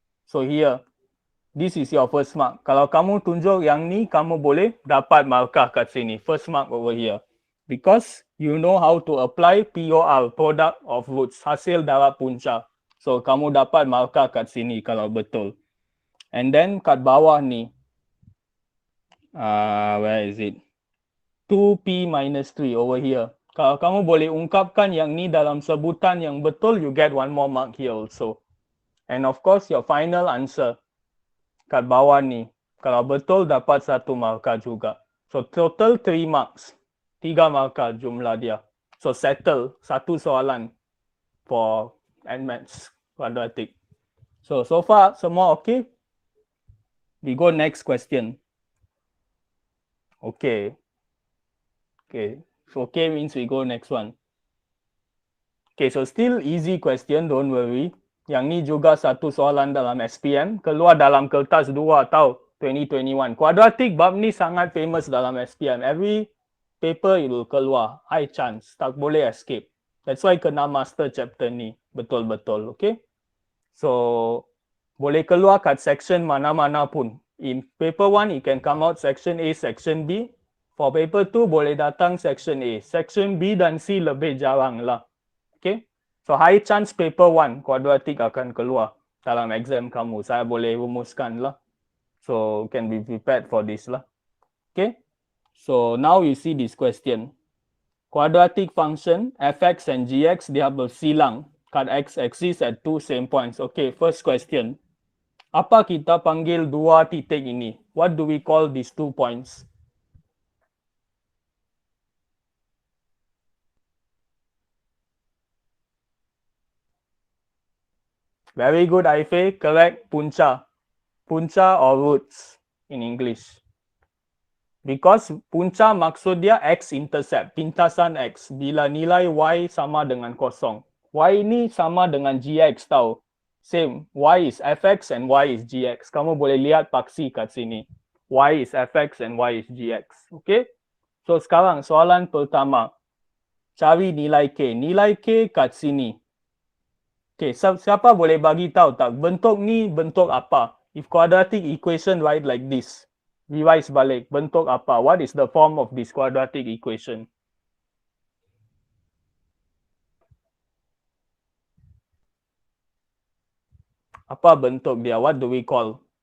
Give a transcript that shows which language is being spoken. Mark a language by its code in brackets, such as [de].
[en] So here, this is your first mark. [ms] Kalau kamu tunjuk yang ni, kamu boleh dapat markah kat sini. [en] First mark over here. Because you know how to apply POR, product of roots, [ms] hasil darab punca. So, kamu dapat markah kat sini kalau betul. [en] And then, [ms] kat bawah ni, [en] where is it? 2P minus 3 over here. [ms] Kalau kamu boleh ungkapkan yang ni dalam sebutan yang betul, [en] you get one more mark here also. And of course, your final answer [ms] kat bawah ni. Kalau betul, dapat 1 markah juga. [en] So, total 3 marks. [ms] 3 markah jumlah dia. [en] So, settle 1 soalan for NMATS quadratic. So far, [ms] semua okay? [en] We go next question. Okay. Okay. So, okay means we go next one. Okay, so still easy question, don't worry. [ms] Yang ni juga 1 soalan dalam SPM. Keluar dalam kertas 2 tau, 2021. [en] Quadratic [ms] bab ni sangat [en] famous dalam SPM. Every paper it will keluar. High chance. [ms] Tak boleh [en] escape. That's why kena master chapter ni. [ms] Betul-betul, [en] okay? [ms] So, boleh keluar kat section mana-mana pun. [en] In paper 1, it can come out section A, section B. For paper 2, [ms] boleh datang [en] section A. [ms] Section B dan C lebih jarang lah. Okay? [en] So, high chance paper 1, quadratic [ms] akan keluar dalam [en] exam kamu. [ms] Saya boleh rumuskan lah. [en] So, can be prepared for this lah. Okay? So, now you see this question. Quadratic function, fx and gx, [ms] dia bersilang kat [en] x-axis at 2 same points. Okay, first question. [ms] Apa kita panggil 2 titik ini? [en] What do we call these 2 points? Very good, Aife. Correct. Punca. Punca or roots in English. Because [ms] punca maksud dia x-intercept, pintasan x. Bila nilai y sama dengan kosong. Y ini sama dengan gx tau. [en] Same. Y is fx and y is gx. [ms] Kamu boleh lihat paksi kat sini. [en] Y is fx and y is gx. Okay? [ms] So sekarang soalan pertama. Cari nilai k. Nilai k kat sini. Okay, siapa boleh bagi tahu tak bentuk ni bentuk apa? [en] If quadratic equation write like this, revise [ms] balik, bentuk apa? [en] What is the form of this quadratic equation? [ms] Apa bentuk dia? [en] What do we call?